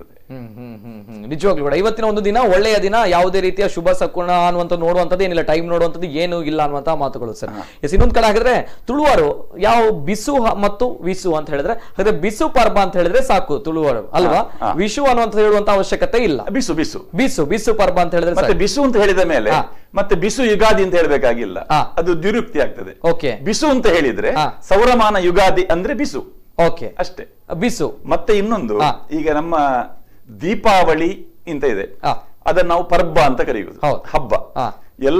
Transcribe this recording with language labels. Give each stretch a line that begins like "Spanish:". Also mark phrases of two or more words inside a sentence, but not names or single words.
Kannada: ನಿಜವಾಗ್ಲೂ ಕೂಡ ಇವತ್ತಿನ ಒಂದು ದಿನ ಒಳ್ಳೆಯ ದಿನ, ಯಾವುದೇ ರೀತಿಯ ಶುಭ ಸಕುಣ ಅನ್ನುವಂಥ ನೋಡುವಂಥದ್ದು ಏನಿಲ್ಲ, ಟೈಮ್ ನೋಡುವಂಥದ್ದು ಏನು ಇಲ್ಲ ಅನ್ನುವಂತಹ ಮಾತುಗಳು ಸರ್. ಇನ್ನೊಂದ್ ಕಡೆ ಹಾಕಿದ್ರೆ ತುಳುವರು ಯಾವ ಬಿಸು ಮತ್ತು ವಿಸು ಅಂತ ಹೇಳಿದ್ರೆ, ಹಾಗಾದ್ರೆ ಬಿಸು ಪರ್ಬ ಅಂತ ಹೇಳಿದ್ರೆ ಸಾಕು ತುಳುವರು ಅಲ್ವಾ? ವಿಶು ಅನ್ನುವಂತ ಹೇಳುವಂತ ಅವಶ್ಯಕತೆ ಇಲ್ಲ. ಬಿಸು ಬಿಸು ಬಿಸು ಬಿಸು ಪರ್ಬ ಅಂತ ಹೇಳಿದ್ರೆ, ಮತ್ತೆ ಬಿಸು ಅಂತ ಹೇಳಿದ ಮೇಲೆ ಮತ್ತೆ ಬಿಸು ಯುಗಾದಿ ಅಂತ ಹೇಳ್ಬೇಕಾಗಿಲ್ಲ, ಅದು ದ್ವಿರುಕ್ತಿ ಆಗ್ತದೆ. ಓಕೆ, ಬಿಸು ಅಂತ ಹೇಳಿದ್ರೆ ಸೌರಮಾನ ಯುಗಾದಿ ಅಂದ್ರೆ ಬಿಸು, ಓಕೆ ಅಷ್ಟೇ ಬಿಸು. ಮತ್ತೆ ಇನ್ನೊಂದು, ಈಗ ನಮ್ಮ ದೀಪಾವಳಿ ಅಂತ ಇದೆ, ಅದನ್ನ ನಾವು ಪರ್ಬ ಅಂತ ಕರೆಯುವುದು, ಹಬ್ಬ ಎಲ್ಲ.